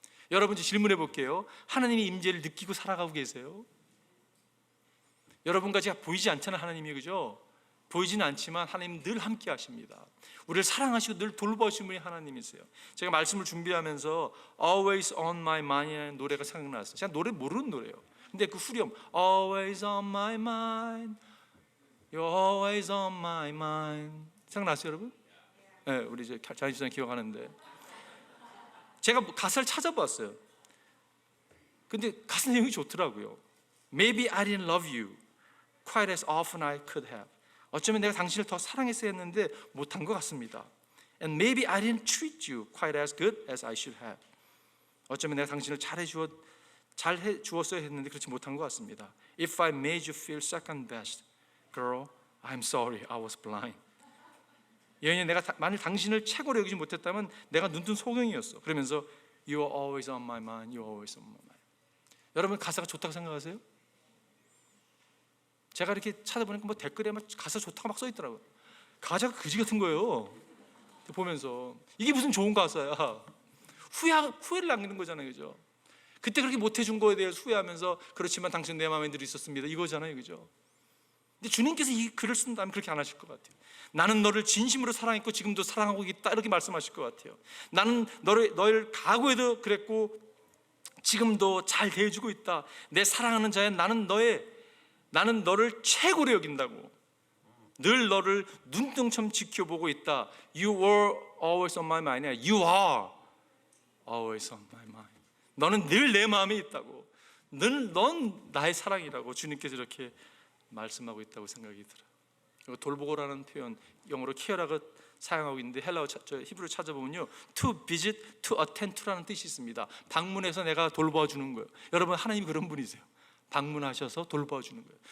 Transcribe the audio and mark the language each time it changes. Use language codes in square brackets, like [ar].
[ko] 여러분, 질문해 볼게요. 하나님의 임재를 느끼고 살아가고 계세요? 여러분과 제가 보이지 않잖아요, 하나님이. 그죠? 보이지는 않지만 하나님 늘 함께 하십니다. 우리를 사랑하시고 늘 돌보시는 분이 하나님이세요. 제가 말씀을 준비하면서 Always on my mind 노래가 생각났어요. 제가 노래 모르는 노래예요. 근데 그 후렴 [en] Always on my mind, You're always on my mind [ko] 생각났어요, 여러분? 네, 우리 이제 자연시장 기억하는데, 제가 가사를 찾아봤어요. 근데 가사 내용이 좋더라고요. [en] Maybe I didn't love you quite as often I could have. [ko] 어쩌면 내가 당신을 더 사랑했어야 했는데 못한 것 같습니다. [en] And maybe I didn't treat you quite as good as I should have. [ko] 어쩌면 내가 당신을 잘 해주었어야 했는데 그렇지 못한 것 같습니다. [en] If I made you feel second best, girl, I'm sorry, I was blind. [ko] 여인이 내가 만일 당신을 최고로 여기지 못했다면 내가 눈뜬 소경이었어. 그러면서 [en] You are always on my mind, You are always on my mind. [ko] 여러분, 가사가 좋다고 생각하세요? 제가 이렇게 찾아보니까 뭐 댓글에 막 가사 좋다고 막 써있더라고요. 가사가 그지 같은 거예요. 보면서 이게 무슨 좋은 가사야. 후회를 남기는 거잖아요, 그죠? 그때 그렇게 못해준 거에 대해서 후회하면서 그렇지만 당신 내 마음에 늘 있었습니다 이거잖아요, 그죠? 근데 주님께서 이 글을 쓴다면 그렇게 안 하실 것 같아요. 나는 너를 진심으로 사랑했고 지금도 사랑하고 있다 이렇게 말씀하실 것 같아요. 나는 너를 과거에도 그랬고 지금도 잘 대해주고 있다. 내 사랑하는 자야, 나는 너를 최고로 여긴다고. 늘 너를 눈동처럼 지켜보고 있다. [en] You were always on my mind. You are always on my mind. [ko] 너는 늘 내 마음에 있다고. 넌 나의 사랑이라고 주님께서 이렇게 말씀하고 있다고 생각이 들어요. 돌보고라는 표현, 영어로 care라고 사용하고 있는데 히브리어 찾아보면요, [en] to visit, to attend to [ko] 라는 뜻이 있습니다. 방문해서 내가 돌봐주는 거예요. 여러분, 하나님이 그런 분이세요. 방문하셔서 돌봐주는 거예요.